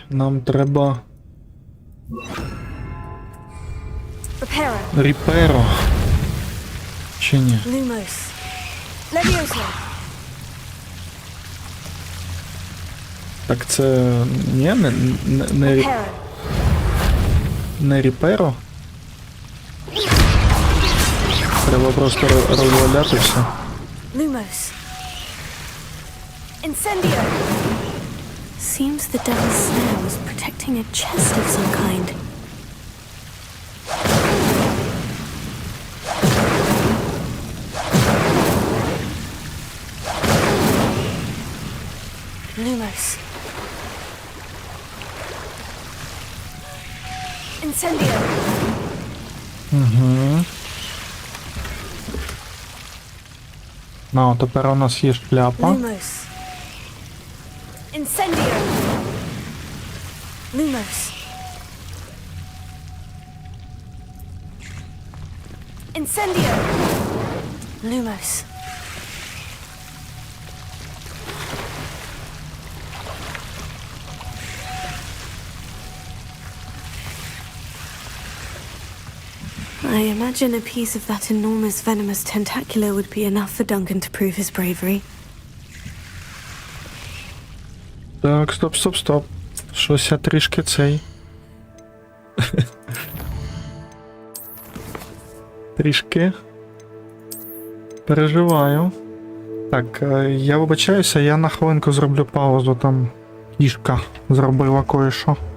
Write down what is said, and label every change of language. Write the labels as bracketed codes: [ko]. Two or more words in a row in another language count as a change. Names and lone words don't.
[uk] Нам треба... Reparo. Ріперо. Чи ні? Lumos. Levioso. Так це... Ні, не Reparo. не ріперо. Треба просто розваляти все. Lumos. Incendio! [en] Seems the Devil's Snare was protecting a chest of some kind. [uk] Lumos. Incendio! Угу. Ну, тепер у нас є шляпа. Lumos. Incendio! Lumos. Incendio! Lumos. [en] I imagine a piece of that enormous venomous tentacular would be enough for Duncan to prove his bravery. [uk] Так, стоп, стоп, стоп. Щось я трішки цей. Трішки. Переживаю. Так, я вибачаюся, я на хвилинку зроблю паузу, там кішка зробила кое-що.